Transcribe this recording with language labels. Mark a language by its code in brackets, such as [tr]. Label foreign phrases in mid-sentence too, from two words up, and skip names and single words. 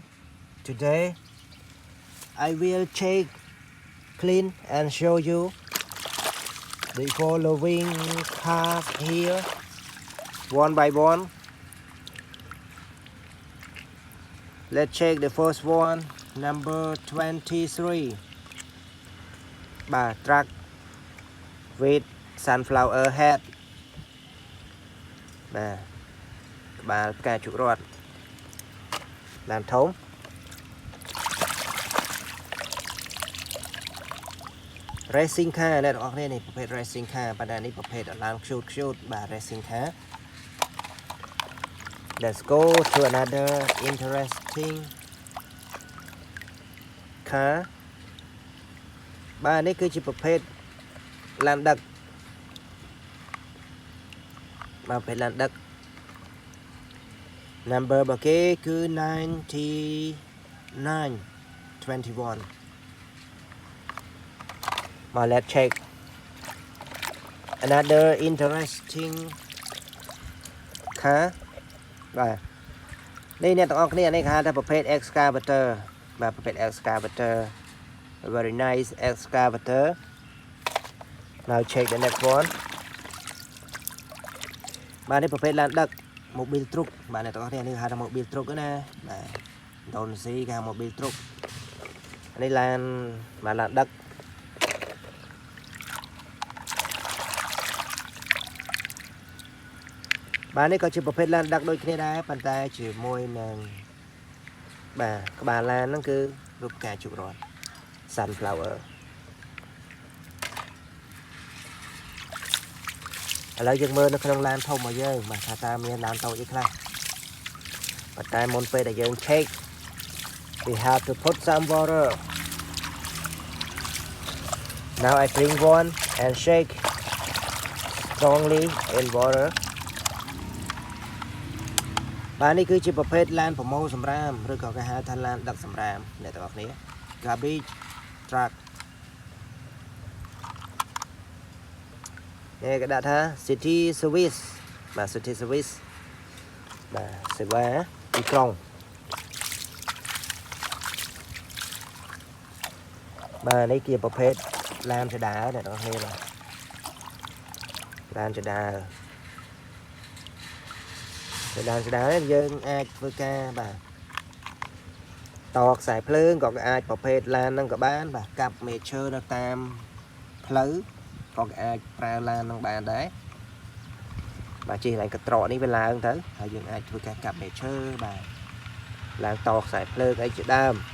[en] Today I will check, clean and show you the following cars here one by one. Let's check the first one, number 23. Truck with sunflower head. [km] ផ្កាជក់រត់ឡានធំ [en] Racing car [km] អ្នកទាំងអស់គ្នានេះប្រភេទ [en] Racing car [km] ប៉ុន្តែនេះប្រភេទឡានខ្ជូត [en] Racing car. Let's go to another interesting car. [km] នេះគឺជាប្រភេទឡានដឹកប្រភេទឡានដឹក Number របស់គេគឺ 9921. [en] Let's check another interesting car. [km] នេះអ្នកទាំងអស់គ្នានេះគេហៅថាប្រភេទ excavator ប្រភេទ excavator. [en] Very nice excavator. Now check the next one. [km] នេះប្រភេទឡានដឹកMobil Truk. Bạnទាំងអស់គ្នានេះហៅថា Mobil Truk ណាដូនស៊ីគេហៅ Mobil Truk នេះឡានដឹក នេះក៏ជាប្រភេទឡានដឹកដូចគ្នាដែរប៉ុន្តែជាមួយនឹងក្បាលឡានហ្នឹងគឺរូបផ្កាជក់រត់ sunflower ឥឡូវយើងមើលនៅក្នុងឡានធំរបស់យើងថាតើមានឡានតូចអីខ្លះប៉ុន្តែមុនពេលដែលយើង [en] check we have to put some water. Now I bring one and shake strongly in water. [km] នេះគឺជាប្រភេទឡានប្រមូលសម្រាមឬក៏គេហៅថាឡានដឹកសម្រាមអ្នកទាំងអស់គ្នា [en] garbage truck. [km] គេដាក់ថា [en] city service. City service [km] សេវាទីក្រុងនេះជាប្រភេទឡានចដាអ្នកទាំងអស់គ្នាឡានចដា នេះយើងអាចធ្វើការតខ្សែភ្លើងក៏អាចប្រភេទឡានហ្នឹងក៏បានកាប់មេឈើនៅតាមផ្លូវក៏អាចប្រើឡាននឹងបានដែរជិះឡើងកត្រកនេះវាឡើងទៅហើយយើងអាចធ្វើការកាប់មេឈើឡើងតខ្សែភ្លើងអីជាដើម